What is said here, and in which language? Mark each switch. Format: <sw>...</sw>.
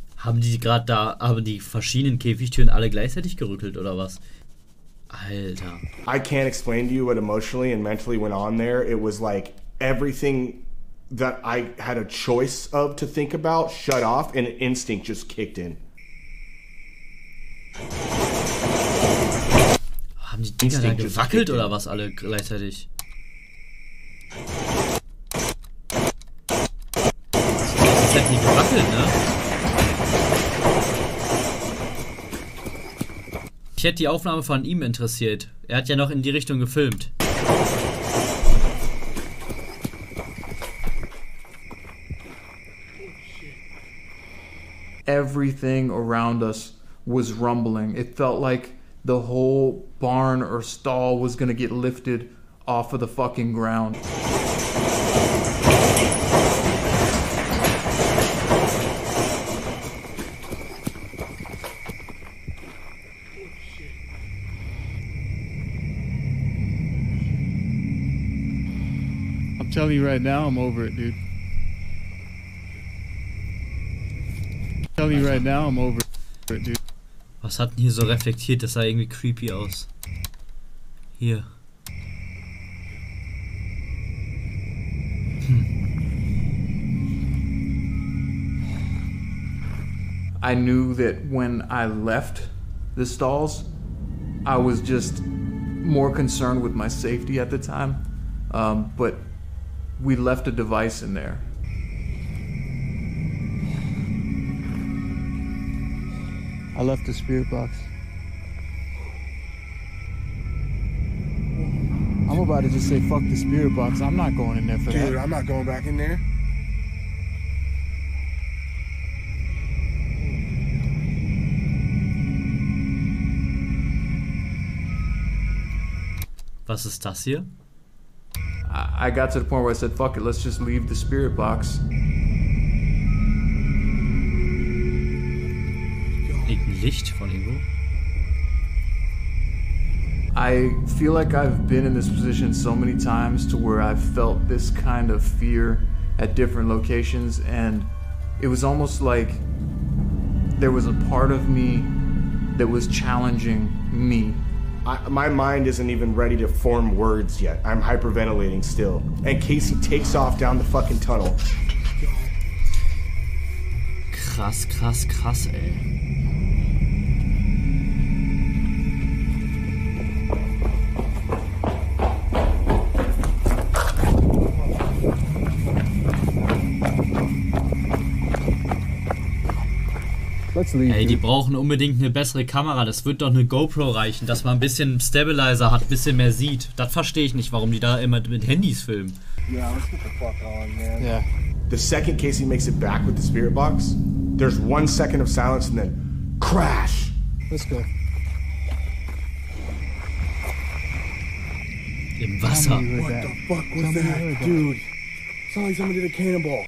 <de>Haben die verschiedenen Käfigtüren alle gleichzeitig gerückelt oder was? Alter.</de> <en>I can't explain to you what emotionally and mentally went on there. It was like everything that I had a choice of to think about shut off and instinct just kicked in.</en> <de>Haben die Dinger da gewackelt oder was alle gleichzeitig? Das hat nie gewackelt, ne? Ich hätte die Aufnahme von ihm interessiert. Er hat ja noch in die Richtung gefilmt.</de> <en>Everything around us was rumbling. It felt like the whole barn or stall was gonna get lifted off of the fucking ground. I'm telling you right now, I'm over it, dude. I'm telling you right now, I'm over it, dude.</en> <de>Was hat denn hier so reflektiert? Das sah irgendwie creepy aus. Hier.</de> <en>I knew that when I left the stalls, I was just more concerned with my safety at the time. But we left a device in there. I left the spirit box. I'm about to just say fuck the spirit box. I'm not going in there for that. Dude, I'm not going back in there.</en> <de>Was ist das hier?</de> <en>I got to the point where I said, fuck it, let's just leave the spirit box.</en> <de>Irgendein Licht von irgendwo?</de> <en>I feel like I've been in this position so many times to where I've felt this kind of fear at different locations, and it was almost like there was a part of me that was challenging me. My mind isn't even ready to form words yet. I'm hyperventilating still. And Casey takes off down the fucking tunnel.</en> <de>Krass, krass, krass, ey. Ey, die brauchen unbedingt eine bessere Kamera. Das wird doch eine GoPro reichen, dass man ein bisschen Stabilizer hat, ein bisschen mehr sieht. Das verstehe ich nicht, warum die da immer mit Handys filmen.</de> <en>Yeah, let's get the fuck on, man. Yeah. The second Casey makes it back with the spirit box, there's 1 second of silence and then crash. Let's go.</en> <de>Im Wasser.</de> <en>What the fuck was that, dude? Sounded like somebody did a cannonball.</en>